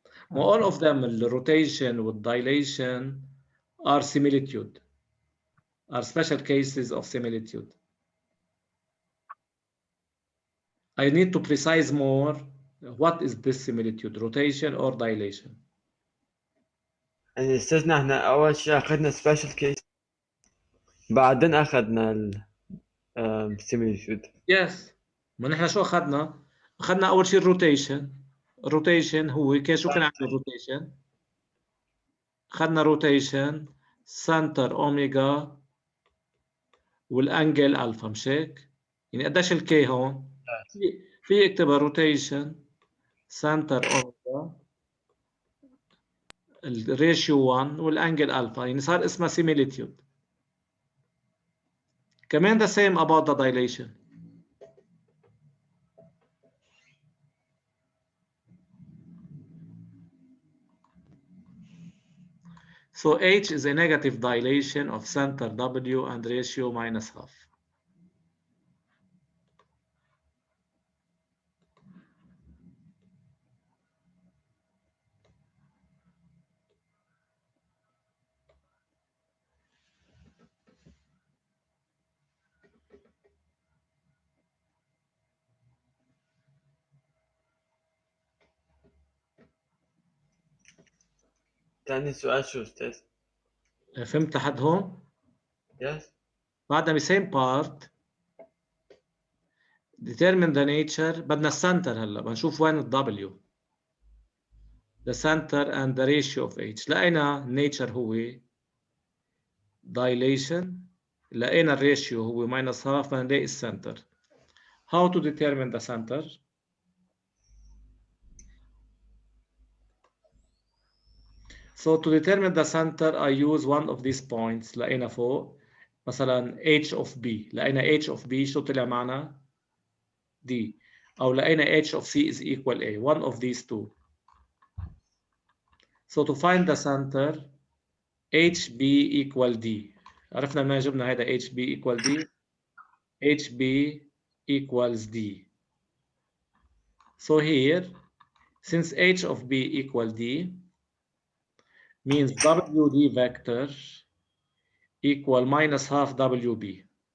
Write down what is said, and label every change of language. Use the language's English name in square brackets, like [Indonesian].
[English] All of them, the rotation with dilation, are similitude, are special cases of similitude. I need to precise more. What is this similitude, rotation or dilation? [Arabic] يعني استاذنا احنا أول شيء أخذنا special case بعدين أخذنا ال similitude. [English] Yes. [Arabic] ما نحن شو أخذنا؟ أخذنا أول شيء الروتيشن. الروتيشن هو شو كان عندنا الروتيشن؟ أخذنا روتيشن سنتر أوميجا والأنجل ألفا، مش هيك؟ يعني قديش الكي هون؟ في اكتبها روتيشن سنتر أوميجا الريشيو 1 والأنجل ألفا، يعني صار اسمها similitude. كمان [English] the same about the dilation. So H is a negative dilation of center W and ratio minus half. [Arabic] تاني سؤال شو أستاذ؟ فهمت لحد هون؟ [English] Yes. [Arabic] بعدنا [English] same part. determine the nature. [Arabic] بدنا السنتر هلا بنشوف وين ال W. [English] the center and the ratio of H. [Arabic] لقينا [English] nature [Arabic] هو [English] dilation. [Arabic] لقينا الريشيو هو [English] minus half. [Arabic] بنلاقي السنتر. [English] How to determine the center? So to determine the center I use one of these points. [Arabic] لقينا فوق مثلا H of B. لقينا H of B شو طلع معنا؟ D. أو لقينا H of C [English] is equal A. One of these two. So to find the center HB equal D. [Arabic] عرفنا منين جبنا هذا HB equal D. [English] HB equals D. So here since H of B equal D means WD vector equal minus half WB.